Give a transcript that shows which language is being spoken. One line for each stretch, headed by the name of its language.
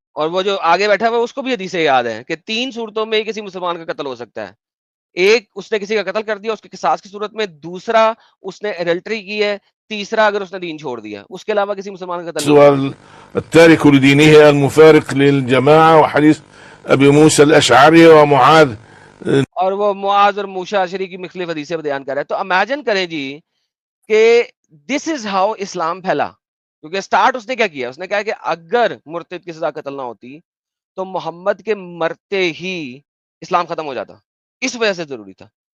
Urdu: اور وہ جو آگے بیٹھا ہوا اس کو بھی حدیثیں یاد ہیں کہ 3 صورتوں میں کسی مسلمان کا قتل ہو سکتا ہے. ایک اس نے کسی کا قتل کر دیا اس کے قصاص کی صورت میں, دوسرا اس نے ایڈلٹری کی ہے, تیسرا اگر اس نے دین چھوڑ دیا. اس کے علاوہ کسی مسلمان کا قتل نہیں.
Arabic: التارك لدينه المفارق للجماعة, وحديث ابي موسى الاشعري ومعاذ,
Urdu: اور وہ معاذ اور موسیٰ اشعری کی مختلف حدیثیں بیان کر رہا ہے. تو امیجن کریں جی کہ
English: this is how
Urdu: اسلام پھیلا. کیونکہ سٹارٹ اس نے کیا کیا, اس نے کہا کہ اگر مرتد کی سزا قتل نہ ہوتی تو محمد کے مرتے ہی اسلام ختم ہو جاتا, اس وجہ سے ضروری تھا.